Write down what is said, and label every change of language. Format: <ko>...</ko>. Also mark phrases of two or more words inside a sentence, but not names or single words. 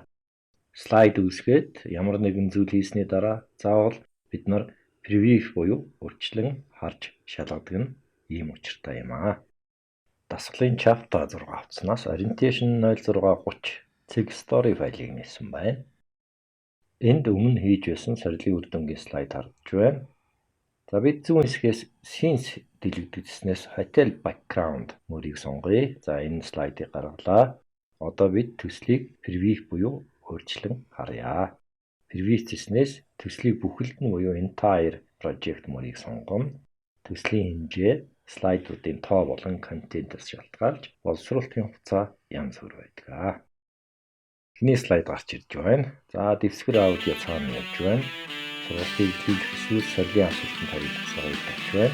<mn>Слайд үүсгээд ямар нэгэн зүйл хийсний дараа заавал бид нар превью буюу урьдчилан харж шалгадаг нь ийм учиртай юм аа. Дасгалын chapter 6 утаснаас orientation 0630 цэг story файлыг нээсэн байна. Энд өмнө хийж байсан сорилын үр дүнгийн слайд харагдж байна. За бид зүүн хэсгээс scenes дэлгэгдсэнээс</mn> <en>hotel background</en> <mn>мөрийг сонгоё. За энэ слайдыг гаргалаа. Одоо бид төслийг preview буюу өөрчлөн харъя. Preview хийснээс төслийг бүхэлд нь буюу</mn> <en>entire project</en> <mn>мөрийг сонгоно. Төслийн хэмжээ, слайдуудын тоо болон контентоос шалтгаалж боловсруулалтын хугацаа янз бүр байдаг. Эхний слайд гарч ирж байна. За дэвсгэр аудио цаана явж байна. Сургалтыг эхлүүлэх эсвэл сорилын асуултанд хариулах цагийг тавьж байна.</mn>